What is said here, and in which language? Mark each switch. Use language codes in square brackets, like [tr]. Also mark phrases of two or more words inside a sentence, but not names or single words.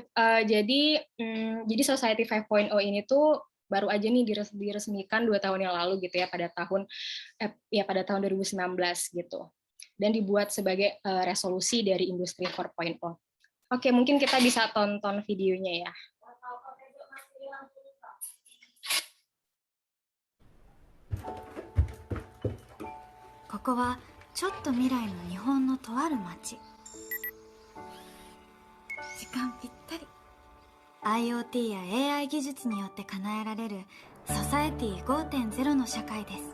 [id] Jadi Society 5.0 ini tuh baru aja nih diresmikan 2 tahun yang lalu gitu ya pada tahun 2019 gitu. Dan dibuat sebagai resolusi dari industri 4.0. Oke, mungkin kita bisa tonton videonya ya. [ja] ここはちょっと未来の日本のとある町。時間ぴったり。IoT や AI 技術によって叶えられるソサエティ 5.0 の社会です。